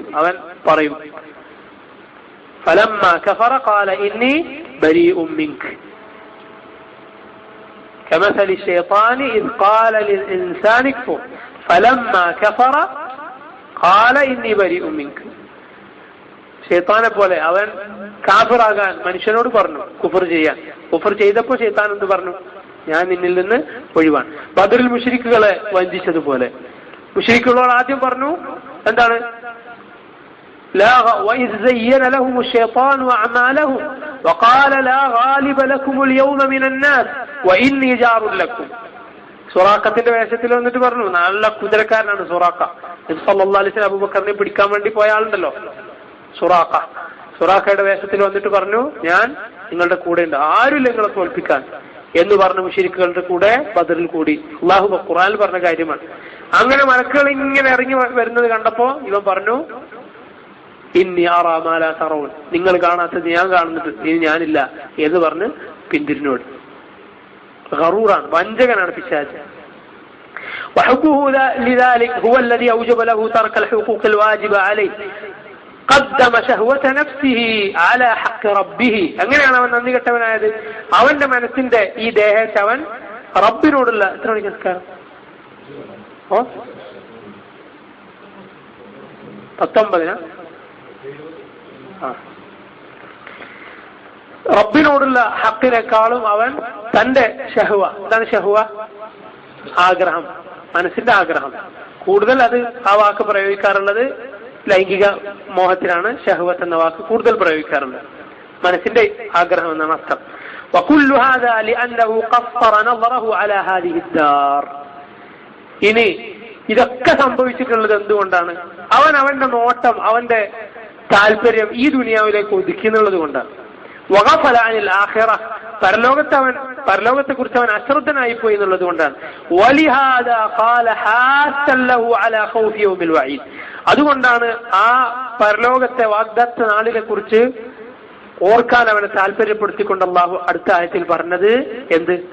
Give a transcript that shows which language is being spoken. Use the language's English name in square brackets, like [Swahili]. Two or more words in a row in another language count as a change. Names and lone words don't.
[Malayalam] അവൻ പറയും, [Arabic] فلما كفر قال إني بريء منك كمثل الشيطان إذ قال للإنسان اكفر فلما كفر قال إني بريء منك. [Malayalam] ശൈത്താനെ പോലെ അവൻ കാഫിറാകാൻ മനുഷ്യനോട് പറഞ്ഞു, കുഫർ ചെയ്യാൻ. കുഫർ ചെയ്തപ്പോ ശൈത്താൻ എന്ത് പറഞ്ഞു? ഞാൻ നിന്നിൽ നിന്ന് ഒഴിവാണ്. ബദറിൽ മുശ്രിക്കുകളെ വഞ്ചിച്ചതുപോലെ മുശ്രിക്കുകളോട് ആദ്യം പറഞ്ഞു എന്താണ്? [Arabic] وإذ زين لهم الشيطان أعمالهم وقال لا غالب لكم اليوم من الناس وإني جار لكم. [Malayalam] സുറാഖത്തിന്റെ വേഷത്തിൽ വന്നിട്ട് പറഞ്ഞു, നല്ല കുതിരക്കാരനാണ് സുറാഖ. നബി [Arabic] صلى الله عليه وسلم [Malayalam] അബൂബക്കറിനെ പിടിക്കാൻ വേണ്ടി പോയ ആളുണ്ടല്ലോ, സുറാഖയുടെ വേഷത്തിൽ വന്നിട്ട് പറഞ്ഞു, ഞാൻ നിങ്ങളുടെ കൂടെ ഉണ്ട്, ആരുമില്ല നിങ്ങളെ തോൽപ്പിക്കാൻ എന്ന് പറഞ്ഞു മുശ്രിക്കുകളുടെ കൂടെ ബദറിൽ കൂടി. അല്ലാഹു ഖുർആനിൽ പറഞ്ഞ കാര്യമാണ്. അങ്ങനെ മലക്കുകൾ ഇങ്ങനെ ഇറങ്ങി വരുന്നത് കണ്ടപ്പോ ഇവൻ പറഞ്ഞു, [Arabic] إني أرى ما لا ترون, [Malayalam] നിങ്ങൾ കാണാത്തത് ഞാൻ കാണുന്നുണ്ട്, ഇനി ഞാനില്ല എന്ന് പറഞ്ഞ് പിന്തിരിഞ്ഞോട്. ഗറൂറാണ്, വഞ്ചകനാണ് പിശാച്. [Arabic] وحبه لذلك هو الذي أوجب له ترك الحقوق الواجبة عليه قدم شهوة نفسه على حق ربه. [Malayalam] അങ്ങനെയാണ് അവൻ നന്ദി കെട്ടവനായത്. അവന്റെ മനസ്സിന്റെ ഈ ദേഹത്തെ അവൻ റബ്ബിനോടുള്ള എത്ര മണിക്ക് നിസ്കാരം? 19 റബ്ബിനോടുള്ള ഹക്കിനേക്കാളും അവൻ തന്റെ ഷഹ്വ, എന്താണ് ഷഹ്വ? ആഗ്രഹം, മനസ്സിന്റെ ആഗ്രഹം. കൂടുതൽ അത് ആ വാക്ക് പ്രയോഗിക്കാറുള്ളത് ലൈംഗിക മോഹത്തിനാണ്. ഷഹ്വത്ത് എന്ന വാക്ക് കൂടുതൽ പ്രയോഗിക്കാറുള്ളത്. മനസ്സിന്റെ ആഗ്രഹം എന്നാണ് അർത്ഥം. [Arabic] وكل هذا لأنه قصر نظره على هذه الدار. [Malayalam] ഇനി ഇതൊക്കെ സംഭവിച്ചിട്ടുള്ളത് എന്തുകൊണ്ടാണ്? അവന്റെ നോട്ടം, അവന്റെ താല്പര്യം ഈ ദുനിയാവിലേക്ക് ഒതുക്കിയെന്നുള്ളത് കൊണ്ടാണ്. [Arabic] وغفل عن الآخرة, [Malayalam] പരലോകത്തെ കുറിച്ച് അവൻ അശ്രദ്ധനായി പോയി എന്നുള്ളത് കൊണ്ടാണ്. [Arabic] ولهذا قال حاثا له على خوف يوم الوعيد, [Malayalam] അതുകൊണ്ടാണ് ആ പരലോകത്തെ വാഗ്ദത്ത നാളിനെ കുറിച്ച് ഓർക്കാൻ അവനെ താല്പര്യപ്പെടുത്തിക്കൊണ്ട് അല്ലാഹു അടുത്ത ആയത്തിൽ പറഞ്ഞത് എന്ത്?